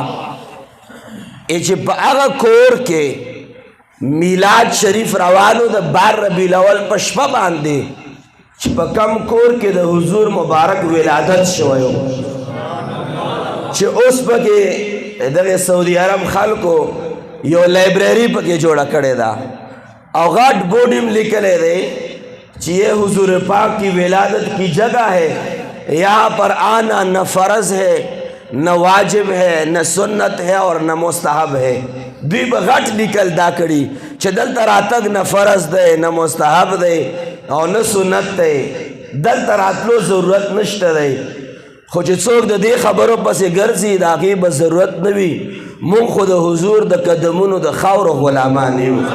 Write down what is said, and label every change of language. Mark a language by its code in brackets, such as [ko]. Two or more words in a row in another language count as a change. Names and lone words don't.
[ps] چې په هغه کور کې میلاد شریف روانو د 12 ربیع الاول په شپه باندې چې په کم کور کې د حضور مبارک ولادت شوی و چې اوس پکې دغه سعودي عرب خلکو یو لایبرری پکې جوړه کړې ده او غټ بورډ هم لیکلی دی چې [ur] یہ حضور پاک کی ولادت کی جگہ ہے، یہاں پر آنا نہ فرض ہے نہ واجب ہے نہ سنت ہے اور نہ مستحب ہے. [ps] دوی به غټ لیکل دا کړي چې دلته راتګ نه فرض دی نه مستحب دی او نه سنت دی، دلته راتلو ضرورت نشته دی. خو چې څوک د دې خبرو پسې ګرځي د هغې به ضرورت نه وي. مونږ خو د حضور د قدمونو د خاورو غلامان یو.